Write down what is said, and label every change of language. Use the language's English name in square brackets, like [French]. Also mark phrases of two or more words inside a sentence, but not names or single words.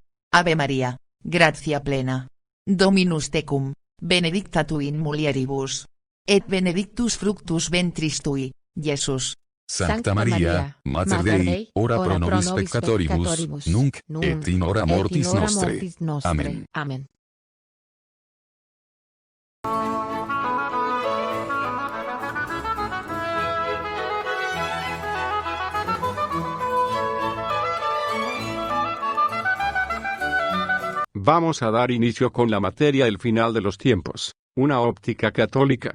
[Latin] Ave María, gratia plena. Dominus tecum, benedicta tu in mulieribus. Et benedictus fructus ventris tui, Iesus. Sancta Maria, Mater Dei, ora pro nobis peccatoribus, nunc et in hora mortis nostre. Amen. Amen. [Spanish] Vamos a dar inicio con la materia El final de los tiempos, una óptica católica.